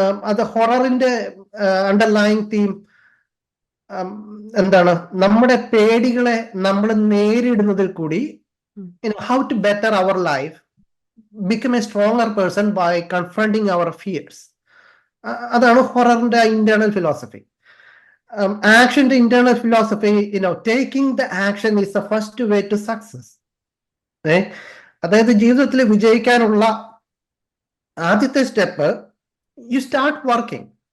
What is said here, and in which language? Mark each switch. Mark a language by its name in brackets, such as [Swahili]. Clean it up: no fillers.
[Malayalam] അത് ഹൊററിന്റെ underline theme എന്താണ്, നമ്മുടെ പേടികളെ നമ്മൾ നേരിടുന്നതിൽ കൂടി [English] How to better our life, become a stronger person by confronting our fears. [Malayalam] അതാണ് ഹൊററിന്റെ internal philosophy. ആക്ഷന്റെ internal philosophy, [English] taking the action is the first way to success. [Malayalam] അതായത് ജീവിതത്തിൽ വിജയിക്കാനുള്ള ആദ്യത്തെ സ്റ്റെപ്പ് [English] You start working.